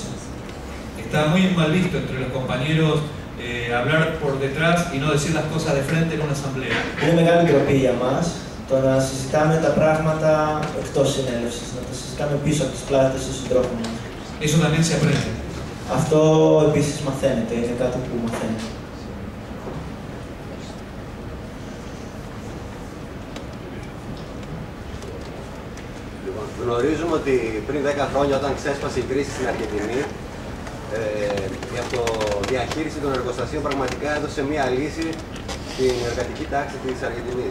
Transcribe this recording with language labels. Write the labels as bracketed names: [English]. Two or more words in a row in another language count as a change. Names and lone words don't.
[Spanish] Está muy mal visto entre los compañeros hablar por detrás y no decir las cosas de frente en una asamblea. [Greek] Είναι μεγάλη ντροπή για μας το να συζητάμε τα πράγματα εκτός συνέλευσης, να τα συζητάμε πίσω από τις πλάτες των συντρόφων μας. [Spanish] Eso también se aprende. [Greek] Αυτό επίσης μαθαίνεται, είναι κάτι που μαθαίνεται. Γνωρίζουμε ότι πριν 10 χρόνια, όταν ξέσπασε η κρίση στην Αργεντινή, η αυτοδιαχείριση των εργοστασίων πραγματικά έδωσε μία λύση στην εργατική τάξη της Αργεντινής.